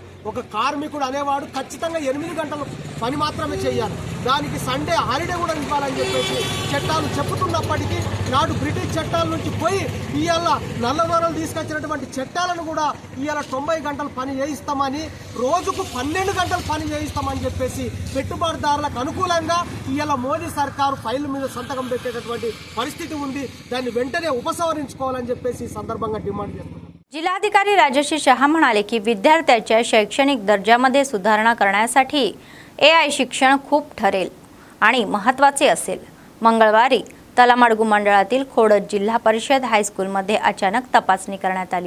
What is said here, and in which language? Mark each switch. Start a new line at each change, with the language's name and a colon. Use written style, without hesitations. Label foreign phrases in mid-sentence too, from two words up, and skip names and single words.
Telugu: ఒక కార్మికుడు అనేవాడు ఖచ్చితంగా 8 గంటల పని మాత్రమే చేయాలి, దానికి
English: Sunday holiday
Telugu: కూడా ఇవ్వాలని చెప్పేసి చట్టాలు చెప్పుతున్నప్పటికీ నాడు బ్రిటిష్ చట్టాల నుంచి పోయి ఇవాళ నల్లదొరలు తీసుకొచ్చినటువంటి చట్టాలను కూడా ఇవాళ 90 గంటలు పని చేయిస్తామని, రోజుకు 12 గంటలు పని చేయిస్తామని చెప్పేసి పెట్టుబడిదారులకు అనుకూలంగా ఇవాళ మోదీ సర్కారు ఫైల్ మీద సంతకం పెట్టేటటువంటి పరిస్థితి ఉంది. దాన్ని వెంటనే ఉపసంహరించుకోవాలని చెప్పేసి ఈ సందర్భంగా డిమాండ్ చేస్తున్నాం.
Marathi: जिल्हाधिकारी राजश्री शहा म्हणाले की विद्यार्थ्याच्या शैक्षणिक दर्जामध्ये सुधारणा करण्यासाठी AI शिक्षण खूप ठरेल आणि महत्त्वाचे असेल. मंगळवारी तलामडगू मंडळातील खोडद जिल्हा परिषद हायस्कूलमध्ये अचानक तपासणी करण्यात आली.